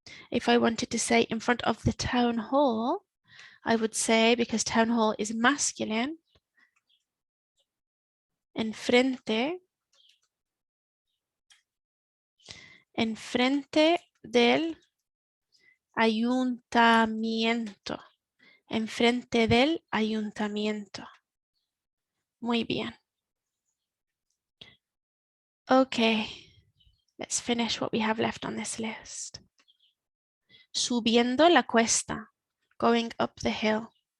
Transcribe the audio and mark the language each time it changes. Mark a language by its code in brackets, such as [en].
[en] If I wanted to say in front of the town hall, I would say, because town hall is masculine, [es] enfrente del ayuntamiento. Enfrente del ayuntamiento. Muy bien. [en] Okay, let's finish what we have left on this list. [es] Subiendo la cuesta, [en] going up the hill.